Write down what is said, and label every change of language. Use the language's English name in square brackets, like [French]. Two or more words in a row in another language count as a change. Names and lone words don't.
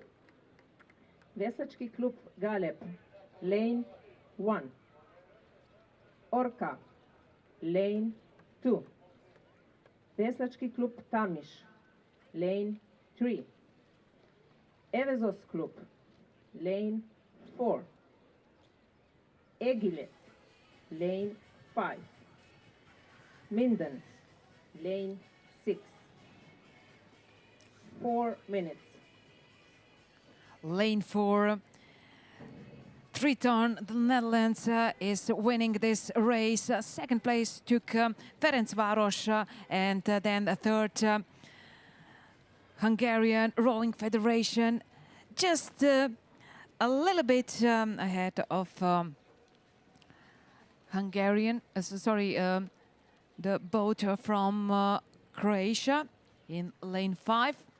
[English] Vesački klub Galeb, lane 1. Orca, lane 2. Vesački klub Tamiš, lane 3. Evezos klub, lane 4. Egilet, lane 5. Minden, lane 6. 4 minutes. Lane 4, Triton, the Netherlands, is winning this race. Second place took Ferencváros, and then the third, Hungarian Rowing Federation, just a little bit ahead of the boat from Croatia in lane 5.